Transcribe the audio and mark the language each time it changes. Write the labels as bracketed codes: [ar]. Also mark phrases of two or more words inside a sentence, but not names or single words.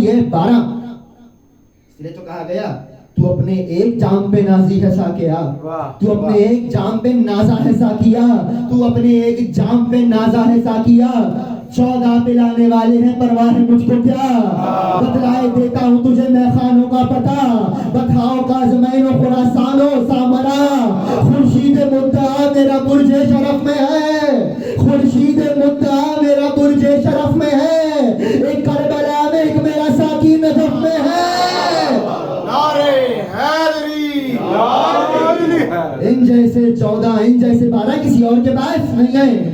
[ur] یہ 12, اس لیے تو کہا گیا تو اپنے ایک جام پہ نازی ہے ساکیا, تو اپنے ایک جام پہ نازا ہے ساکیا, تو اپنے ایک جام پہ نازا ہے ساکیا. 14 پلانے والے ہیں, پرواہ ہے مجھ کو کیا. بتلائے دیتا ہوں تجھے میں خانوں کا پتہ, بتاؤ کاظمین و خراسان و سامرا. خورشید مدعا میرا برج شرف میں ہے, خورشید مدعا میرا برج شرف میں ہے. ایک کربلا میں, ایک میرا ساکی نجف میں ہے. ان جیسے 14, ان جیسے 12 کسی اور کے پاس نہیں ہے.